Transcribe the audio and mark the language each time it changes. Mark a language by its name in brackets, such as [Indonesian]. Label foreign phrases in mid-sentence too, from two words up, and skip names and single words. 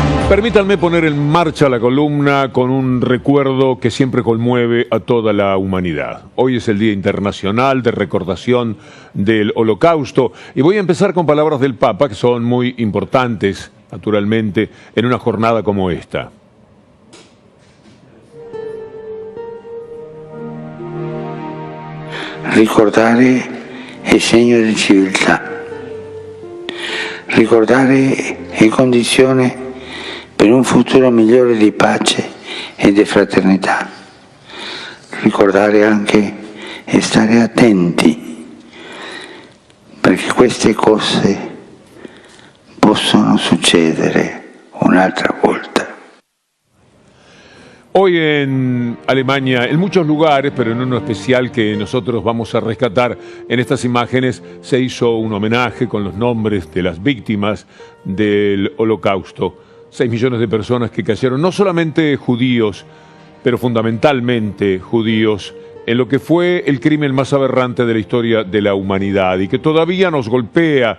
[Spanish] Permítanme poner en marcha la columna con un recuerdo que siempre conmueve a toda la humanidad. Hoy es el Día Internacional de Recordación del Holocausto y voy a empezar con palabras del Papa que son muy importantes, naturalmente, en una jornada como esta. [Italian] Ricordare è segno di civiltà. Ricordare è condizione per un futuro migliore di pace e di fraternità. Ricordare anche e stare attenti, perché queste cose possono succedere un'altra volta. [Spanish] Hoy en Alemania, en muchos lugares, pero en uno especial que nosotros vamos a rescatar en estas imágenes, se hizo un homenaje con los nombres de las víctimas del Holocausto. 6 millones de personas que cayeron, no solamente judíos, pero fundamentalmente judíos, en lo que fue el crimen más aberrante de la historia de la humanidad y que todavía nos golpea.